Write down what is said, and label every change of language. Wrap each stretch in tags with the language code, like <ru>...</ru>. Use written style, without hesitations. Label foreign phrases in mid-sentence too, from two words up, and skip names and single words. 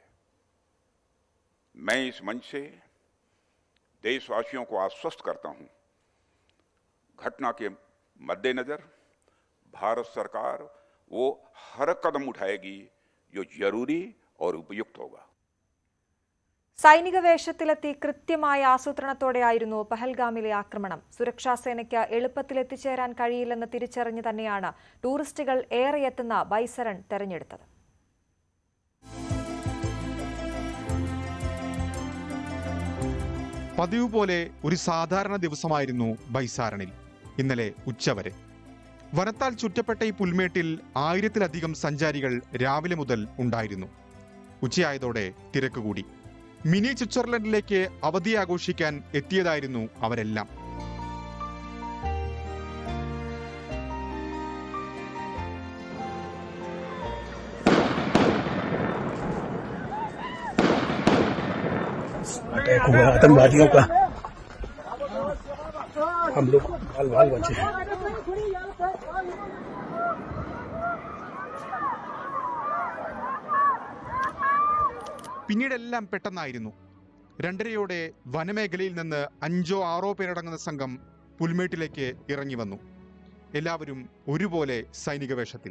<hi>मैं इस मंच से देशवासियों को आश्वस्त करता हूं, घटना के मद्देनजर भारत सरकार वो हर कदम उठाएगी जो जरूरी और उपयुक्त होगा।</hi> <ml>സൈനിക വേഷത്തിലെത്തി കൃത്യമായ ആസൂത്രണത്തോടെയായിരുന്നു പഹൽഗാമിലെ ആക്രമണം. സുരക്ഷാ സേനയ്ക്ക് എളുപ്പത്തിൽ എത്തിച്ചേരാൻ കഴിയില്ലെന്ന് തിരിച്ചറിഞ്ഞു തന്നെയാണ് ടൂറിസ്റ്റുകൾ ഏറെയെത്തുന്ന ബൈസരൺ തെരഞ്ഞെടുത്തത്. പതിവ് പോലെ ഒരു സാധാരണ ദിവസമായിരുന്നു ബൈസാരണിൽ ഇന്നലെ ഉച്ചവരെ. വനത്താൽ ചുറ്റപ്പെട്ട ഈ പുൽമേട്ടിൽ 1000-ലധികം സഞ്ചാരികൾ രാവിലെ മുതൽ ഉണ്ടായിരുന്നു. ഉച്ചയായതോടെ തിരക്ക് കൂടി. മിനി സ്വിറ്റ്സർലൻഡിലേക്ക് അവധി ആഘോഷിക്കാൻ എത്തിയതായിരുന്നു അവരെല്ലാം.</ml> <hi>आतंकवादियों का हम लोग बाल बचे हैं।</hi> <ml>പിന്നീടെല്ലാം പെട്ടെന്നായിരുന്നു. 2:30യോടെ വനമേഖലയിൽ നിന്ന് 5-6 പേരടങ്ങുന്ന സംഘം പുൽമേട്ടിലേക്ക് ഇറങ്ങി വന്നു. എല്ലാവരും ഒരുപോലെ സൈനിക വേഷത്തിൽ.</ml>